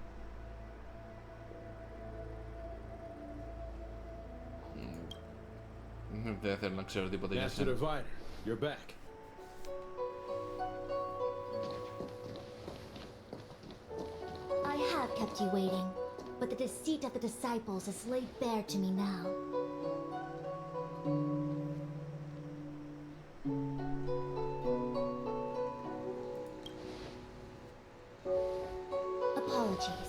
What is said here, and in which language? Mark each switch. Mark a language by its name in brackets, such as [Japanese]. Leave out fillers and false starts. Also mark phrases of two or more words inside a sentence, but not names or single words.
[Greek] Δεν θέλω να ξέρω τίποτα για Master σένα. [English] Diviner, you're back. I have kept you waiting, but the deceit of the disciples is laid bare to me now. Apologies.